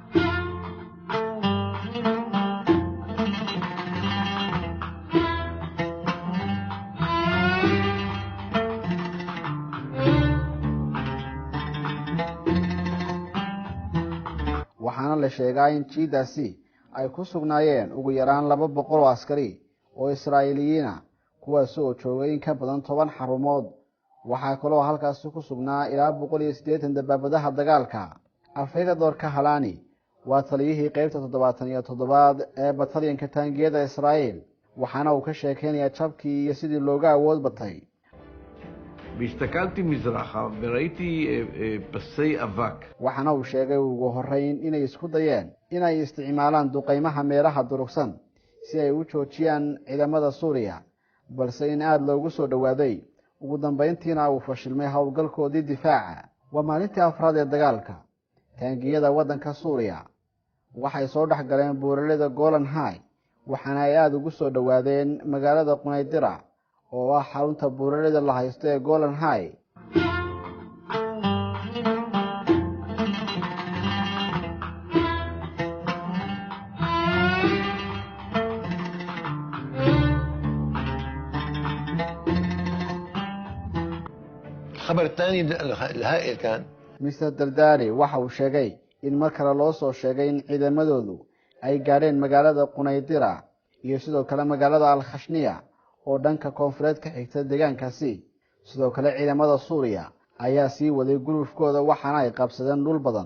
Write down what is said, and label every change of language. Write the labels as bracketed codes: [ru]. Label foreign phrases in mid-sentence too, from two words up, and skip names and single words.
[so] waxaana la sheegaa in jiidaasi ay ku sugnaayeen ugu yaraan 200 oo askari oo Israa'iiliyiin kuwaas oo joogay in ka badan 10 xarumood. waxaa kaloo halkaas ku sugnaa ilaa 180 dabaabadaha dagaalka. Afhayeen Kahalani waa taliyihii qaybta 77aad ee batalyanka taangiyada Israa'iil, waxaana uu ka sheekeynayaa jabkii iyo sidii looga awood batay. [he] והסתכלתי מזרחה וראיתי פסי אבק. [so] waxaana uu sheegay ugu horeyn inay isku dayeen inay isticmaalaan duqeymaha meeraha durugsan si ay u joojiyaan ciidamada Suuriya, balse in aad loogu soo dhawaaday. ugu dambeyntiina uu fashilmay howlgalkoodii difaaca. waa maalintii afraad ee dagaalka. taangiyada wadanka Suuriya waxay soo dhex galeen buuraleyda Golan High, waxaana ay aad ugu soo dhawaadeen magaalada Qunaydira oo ah xarunta buuraleyda la haysto ee Golan High. [ar] الخبر الثاني الهائل كان [so] Mr. Dardari waxa uu sheegay in mar kale loo soo sheegay in ciidamadoodu ay gaareen magaalada Qunaydira iyo sidoo kale magaalada Al-Khashniya oo dhanka koonfureed ka xigta deegaankaasi. sidoo kale ciidamada Suuriya ayaa sii waday gulufkooda, waxaana ay qabsadeen dhul badan.